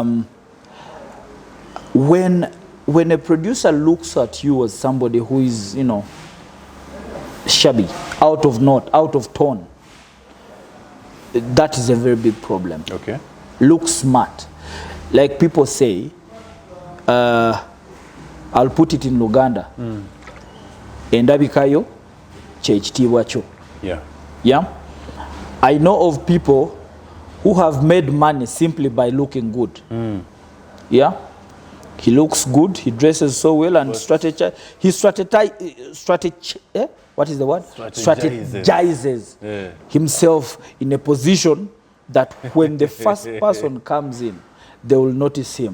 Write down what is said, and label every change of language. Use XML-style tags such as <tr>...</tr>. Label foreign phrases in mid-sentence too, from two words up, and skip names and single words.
<en>When a producer looks at you as somebody who is, shabby, out of note, out of tone, that is a very big problem. Okay. Look smart. Like people say, I'll put it in Luganda.</en> <lg>Endabikayo kyekitiibwa kyo.</lg> <en>Yeah. I know of people who have made money simply by looking good. Yeah. He looks good, he dresses so well, and what is the word? Strategizes himself in a position that when the first person comes in, they will notice him.</en>